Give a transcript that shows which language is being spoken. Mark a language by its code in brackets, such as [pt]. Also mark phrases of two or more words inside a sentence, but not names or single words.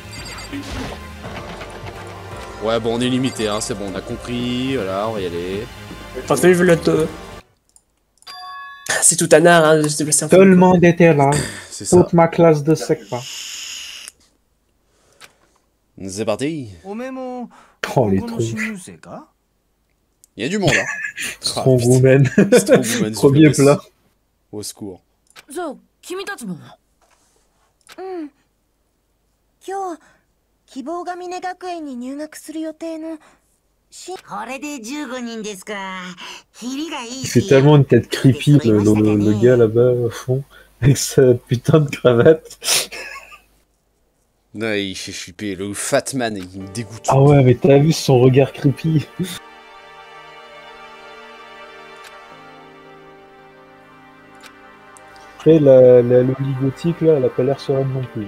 [fr] Ouais, bon, on est limité, hein, c'est bon, on a compris. Voilà, on va y aller. Enfin, t'as vu le... C'est tout un art, hein, de se déplacer en Tout le monde était là. C'est ça. Toute ma classe de SECPA. C'est parti. [ja] おめえも [fr] Oh, les [ja] ここの新 [fr] tronches. [ja] 入生か [fr] Il y a du monde, hein. [en] Strong woman. Strong woman, [fr] Premier s'il vous plaît. plat. Au secours. [ja] じゃあ君たちもうん今日希望が峰学園に入学する予定のこれで15人ですかキリがいい [fr] Il fait tellement une tête creepy, le gars là-bas au fond, avec sa putain de cravate. Non, il fait flipper. Le [en] fat man, [fr] il me dégoûte. Ah ouais, mais t'as vu son regard creepy? Après, le lit gothique, là, elle a pas l'air sereine non plus.